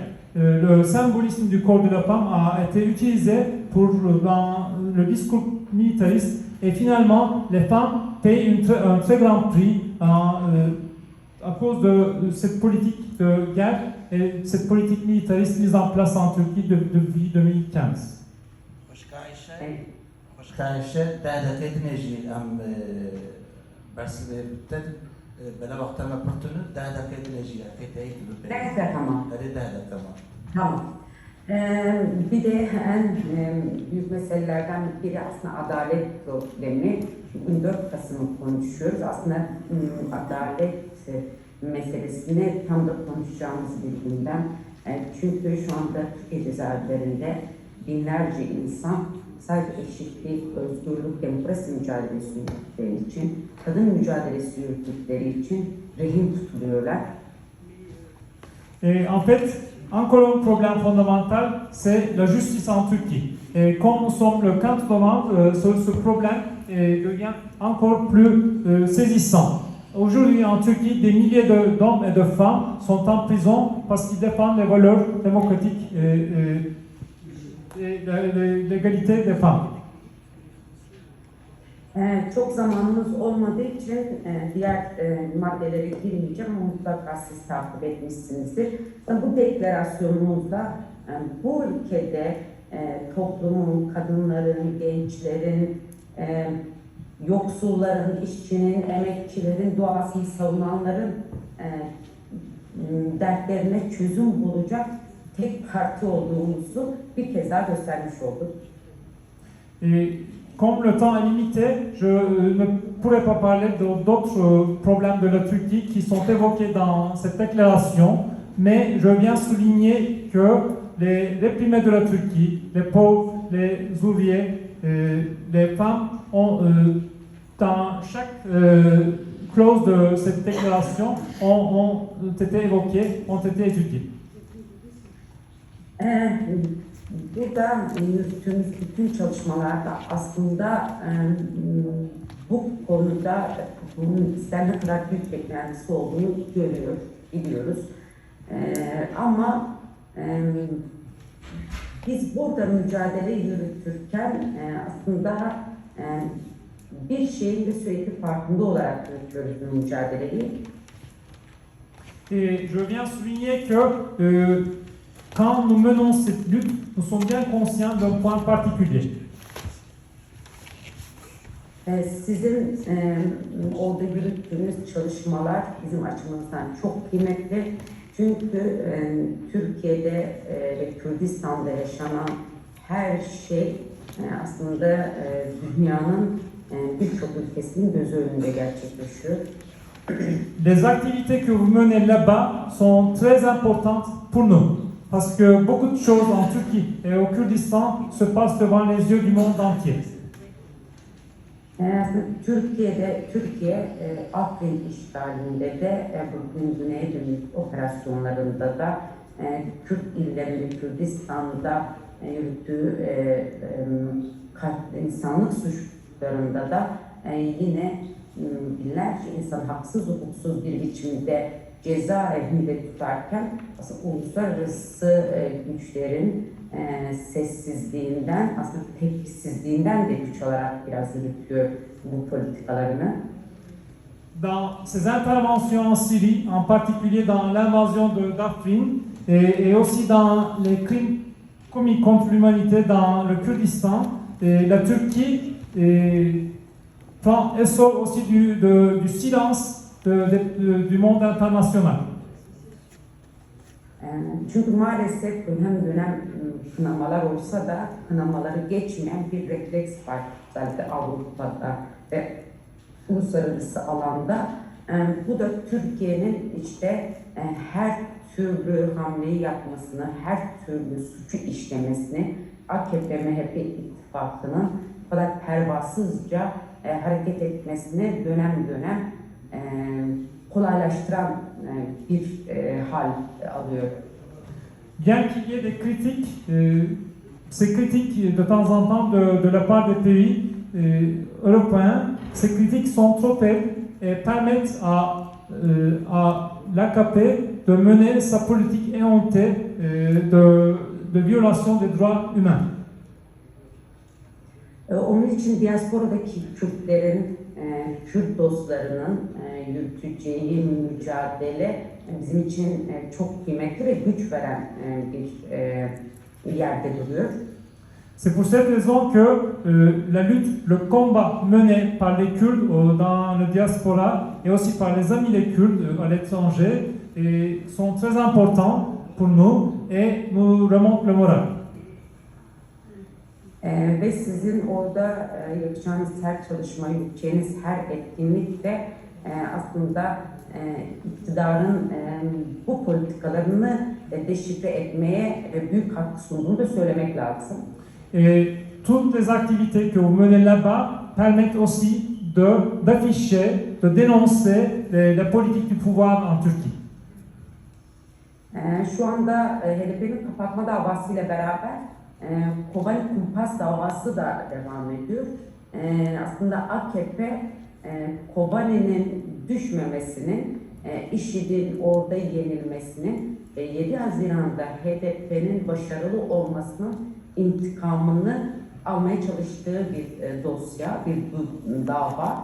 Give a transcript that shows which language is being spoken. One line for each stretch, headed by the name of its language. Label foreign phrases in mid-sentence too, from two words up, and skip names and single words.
French: Le symbolisme du corps de la femme a été utilisé dans le discours militariste et finalement les femmes payent un très grand prix à cause de cette politique de guerre et cette politique militariste mise en place en Turquie depuis 2015.
Turkish: Tamam. Bir de en büyük meselelerden biri aslında adalet problemi. Bugün 4 Kasım'ı konuşuyoruz. Aslında adalet meselesini tam da konuşacağımız bir gündem. Çünkü şu anda Türkiye cezaevlerinde binlerce insan sadece eşitlik, özgürlük, demokrasi mücadelesi yürüttükleri için, kadın mücadelesi yürüttükleri için rehin tutuluyorlar.
French: En fait, encore un problème fondamental, c'est la justice en Turquie. Et comme nous sommes le 4 novembre, ce problème devient encore plus saisissant. Aujourd'hui en Turquie, des milliers d'hommes et de femmes sont en prison parce qu'ils défendent les valeurs démocratiques et l'égalité des femmes.
Turkish: Çok zamanımız olmadığı için diğer maddelere girmeyeceğim ama mutlaka siz takip etmişsinizdir. Bu deklarasyonumuzda bu ülkede toplumun, kadınların, gençlerin, yoksulların, işçinin, emekçilerin, doğasını savunanların dertlerine çözüm bulacak tek parti olduğumuzu bir kez daha göstermiş olduk.
French: Comme le temps est limité, je ne pourrais pas parler d'autres problèmes de la Turquie qui sont évoqués dans cette déclaration, mais je viens souligner que les réprimés de la Turquie, les pauvres, les ouvriers, les femmes ont, dans chaque clause de cette déclaration, ont été évoquées, ont été étudiées.
Turkish: Burada yürüttüğümüz bütün çalışmalarda aslında bu konuda bunun bizden ne kadar büyük beklentisi olduğunu biliyoruz. Ama biz burada mücadele yürütürken aslında bir şeyin de sürekli farkında olarak yürütüyoruz bu mücadeleyi.
French: Et je viens souligner que quand nous menons cette lutte, nous sommes bien conscients d'un point particulier.
Turkish: Sizin orada yürüttüğünüz çalışmalar bizim açımızdan çok kıymetli. Çünkü Türkiye'de ve Kürdistan'da yaşanan her şey aslında dünyanın birçok ülkesinin gözü önünde gerçekleşiyor.
French: Les activités que vous menez là-bas sont très importantes pour nous. Parce que beaucoup de choses en Turquie et au Kurdistan se passent devant les yeux du monde entier.
Turkish: Aslında Türkiye Afrin işgalinde de bugün Güney'e dönük operasyonlarında da Kürt illerinde, Kürdistan'da yürüttüğü insanlık suçlarında da yine binlerce insan haksız hukuksuz bir biçimde cezaevinde tutarken aslında uluslararası güçlerin sessizliğinden, aslında tepkisizliğinden de güç alarak biraz yürütüyor bu politikalarını.
French: Dans ses interventions en Syrie, en particulier dans l'invasion d'Afrin et aussi dans les crimes commis contre l'humanité dans le Kurdistan, la Turquie prend essor aussi du silence du monde international.
Turkish: Çünkü maalesef dönem kınamalar olsa da kınamaları geçmeyen bir refleks var özellikle Avrupa'da ve uluslararası alanda. Bu da Türkiye'nin işte her türlü hamleyi yapmasını, her türlü suçu işlemesini, AKP-MHP ittifakının bu kadar pervasızca hareket etmesini dönem kolaylaştıran bir hal alıyor.
French: Bien qu'il y ait des critiques, ces critiques de temps en temps de la part des pays européens, ces critiques sont trop faibles et permettent à l'AKP de mener sa politique éhontée de violation des droits humains.
Turkish: Onun için diasporadaki Kürtlerin, Kürt dostlarının yürüteceği mücadele bizim için çok kıymetli ve güç veren bir yerde duruyor.
French: C'est pour cette raison que la lutte, le combat mené par les Kurdes dans le diaspora et aussi par les amis les Kurdes à l'étranger sont très importants pour nous et nous remontent le moral.
Turkish: Ve sizin orada yapacağınız her çalışma, yürüteceğiniz her etkinlik de aslında iktidarın bu politikalarını deşifre etmeye büyük katkı sunduğunu da söylemek lazım.
French: Et toutes les activités que vous menez là-bas permettent aussi d'afficher, de dénoncer la politique du pouvoir en Turquie.
Turkish: Şu anda HDP'nin kapatma davasıyla beraber Kobani Kumpas davası da devam ediyor. Aslında AKP Kobani'nin düşmemesinin, IŞİD'in orada yenilmesinin 7 Haziran'da HDP'nin başarılı olmasının intikamını almaya çalıştığı bir dosya, bir dava.